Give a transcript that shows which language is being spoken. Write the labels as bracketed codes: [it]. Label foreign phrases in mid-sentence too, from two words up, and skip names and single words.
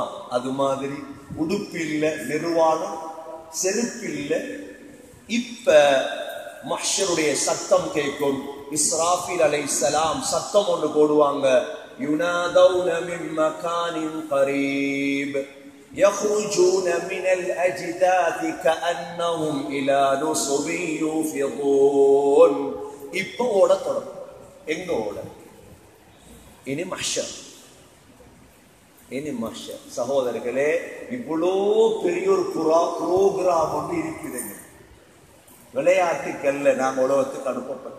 [ta] அது மாதிரி உடுப்பு இல்ல, நிர்வாணம், செருப்பு இல்ல. இப்ப மஹ்ஷருடைய சத்தம் கேட்கும். இஸ்ராஃபீல் அலைஹிஸ்ஸலாம் சத்தம் ஒன்று போடுவாங்க. [ar] ينادون من مكان قريب يخرجون من الأجداث كأنهم إلى نصب يوفضون. [ta] இப்ப ஓட தொடங்கும். எங்க ஓட? இனி மஹ்ஷர். இனி மஹ்ஷர். சகோதரர்களே, இவ்வளோ பெரிய ஒரு புரோகிராம் ஒன்று இருக்குதுங்க. விளையாட்டுக்கல்ல நாம் உலகத்துக்கு அனுப்பப்பட்டோம்.